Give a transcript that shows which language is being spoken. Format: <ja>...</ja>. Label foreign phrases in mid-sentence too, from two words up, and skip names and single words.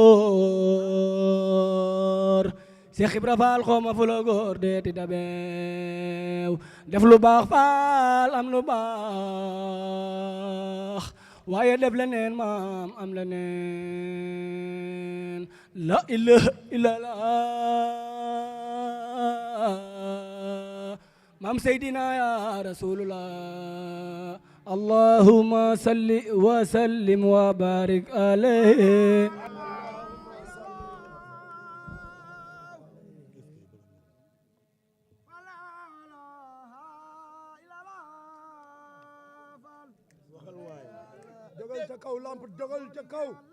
<wo>góor Cheikh Ibra Fall xoma fu la góor deeti dabeew def lu baax Fall am lu baax waaye def leneen maam am leneen</wo> <ar>لا إله إلا الله</ar> <wo>maam Seydina</wo> <ar>يا رسول الله اللهم صل وسلم وبارك عليه</ar> <wo>dogal ca kaw lamp dogal ca kaw</wo>